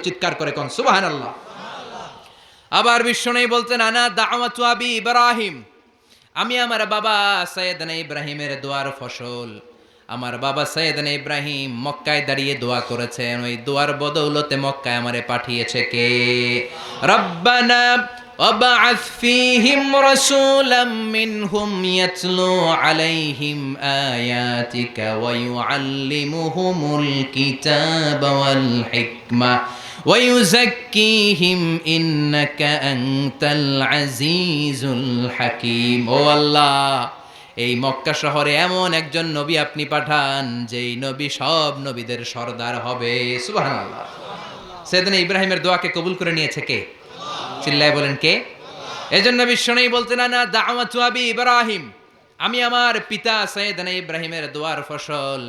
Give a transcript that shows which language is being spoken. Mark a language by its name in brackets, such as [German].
[Bangla] চিৎকার করে কোন সুবহানাল্লাহ। আবার বিশ্বনবী বলতেন [Arabic] আনা দাওয়াতু আবি ইব্রাহিম, [Bangla] আমি আমার বাবা সাইয়েদনা ইব্রাহিমের দোয়ার ফসল। আমার বাবা সাইয়েদনা ইব্রাহিম মক্কায় দাঁড়িয়ে দোয়া করেছেন, ওই দোয়ার বদৌলতে মক্কায় আমারে পাঠিয়েছে কে? [Arabic] রব্বানা وابعث فيهم رسولا منهم يتلو عليهم آياتك ويعلمهم الكتاب والحكمة ويزكيهم إنك أنت العزيز الحكيم। [Bangla] ও আল্লাহ, এই মক্কা শহরে এমন একজন নবী আপনি পাঠান, যেই নবী সব নবীদের সরদার হবে। সুবহানাল্লাহ। সাইয়েদনা ইব্রাহিমের দোয়াকে কবুল করে নিয়েছে কে? চিল্লায় বলেন কে? এজন্য বিশ্বনবী বলতেন [Arabic] না দাওয়াতু আবি ইব্রাহিম, [Bangla] আমি আমার পিতা সাইয়েদনা ইব্রাহিমের দোয়ার ফসল।